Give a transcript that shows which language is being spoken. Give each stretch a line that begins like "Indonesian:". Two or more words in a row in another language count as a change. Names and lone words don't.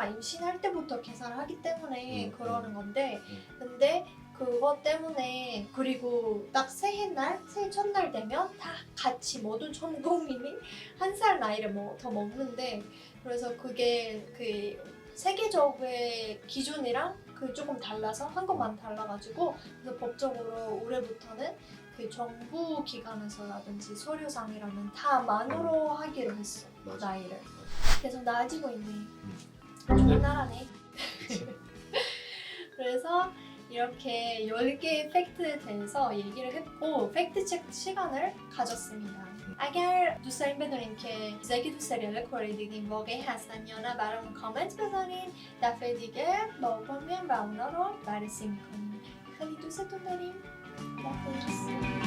Korean: 임신할 때부터 계산을 하기 때문에 그러는 건데 근데 그것 때문에 그리고 딱 새해 첫날 되면 다 같이 모든 전 국민이 한 살 나이를 더 먹는데 그래서 그게 그 세계적의 기준이랑 그 조금 달라서 한국만 달라가지고 그래서 법적으로 올해부터는 그 정부 기관에서라든지 서류상이라는 다 만으로 하기로 했어. 맞아. 나이를. 계속 나아지고 있네. 네. 좋은 나라네. 그치? 그래서 이렇게 10개의 팩트에 대해서 얘기를 했고 팩트체크 시간을 가졌습니다.
Persian: اگر دوست دارین بدونین که چیزایی که تو سریال کره دیدین واقعی هستن یا نه برامون کامنت بذارین دفعه دیگه با اوپن میایم و اونا رو بررسی میکنیم خیلی دوستتون داریم. خداحافظ.